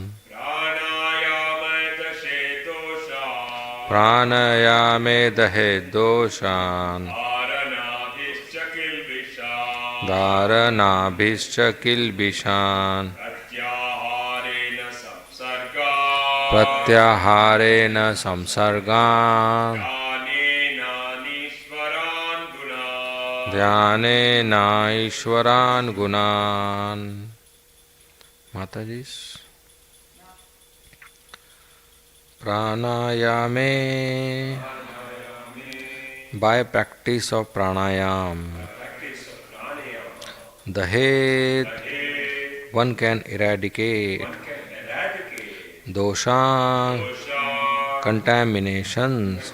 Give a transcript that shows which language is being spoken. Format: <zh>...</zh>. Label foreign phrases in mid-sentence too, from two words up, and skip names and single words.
<sa>प्राणायामे दहे दोषान् धारणा भिष किल्बिषान् प्रत्याहारेण संसर्गान् ध्याने नैश्वरान् गुणान्.</sa> <en>Matajis. Pranayame, by practice of pranayam, the head one can eradicate dosha, contaminations.</en>